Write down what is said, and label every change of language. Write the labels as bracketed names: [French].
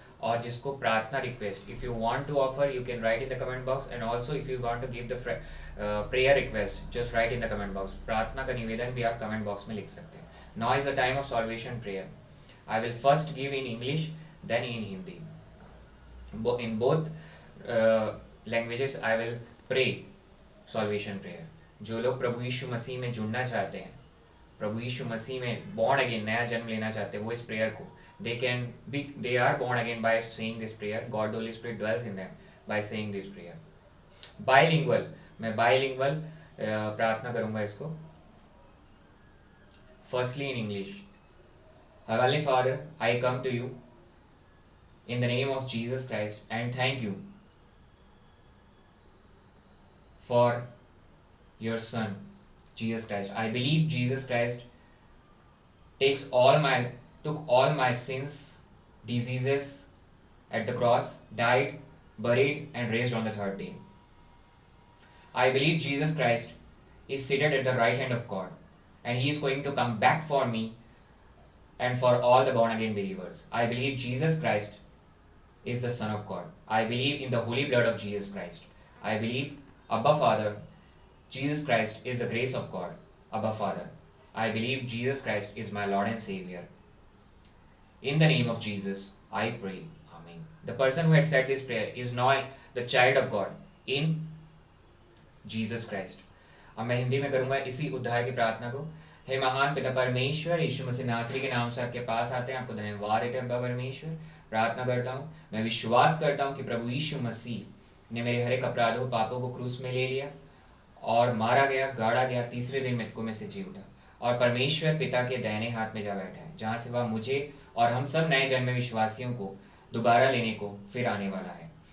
[Hindi] और जिसको प्रार्थना request, [English] If you want to offer you can write in the comment box, and also if you want to give the prayer request just write in the comment box. [Hindi] प्रार्थना का निवेदन भी आप comment box में लिख सकते हैं। [English] Now is the time of salvation prayer. I will first give in English then in Hindi. In both languages I will pray salvation prayer। [Hindi] जो लोग प्रभु यीशु मसीह में जुड़ना चाहते हैं, प्रभु यीशु मसीह में born again नया जन्म लेना चाहते हैं, वो इस प्रेयर को [English] they are born again by saying this prayer। God the Holy Spirit dwells in them by saying this prayer। [Hindi] Bilingual, मैं bilingual प्रार्थना करूंगा इसको। [English] Firstly in English। Heavenly Father, I come to you in the name of Jesus Christ and thank you for your Son, Jesus Christ। I believe Jesus Christ took all my sins, diseases at the cross, died, buried and raised on the third day। I believe Jesus Christ is seated at the right hand of God and he is going to come back for me and for all the born again believers। I believe Jesus Christ is the Son of God। I believe in the holy blood of Jesus Christ। I believe Abba Father, Jesus Christ is the grace of God, Abba Father। I believe Jesus Christ is my Lord and Savior। In the name of Jesus, I pray, Amen। The person who had said this prayer is now the child of God in Jesus Christ। [Hindi] अब मैं हिंदी में करूंगा इसी उद्धार की प्रार्थना को। हे महान पिता परमेश्वर, यीशु मसीह नासरी के नाम से आपके पास आते हैं, आपको धन्यवाद देते हैं अब्बा परमेश्वर। प्रार्थना करता हूँ, मैं विश्वास करता हूँ कि प्रभु यीशु मसीह ने मेरे हर एक अपराधों पापों को क्रूस में ले लिया और मारा गया, गाड़ा गया, तीसरे दिन मृतकों में से जी उठा और परमेश्वर पिता के दाहिने हाथ में जा बैठा है, जहाँ से वह मुझे और हम सब नए जन्मे विश्वासियों को दोबारा लेने को फिर आने वाला है।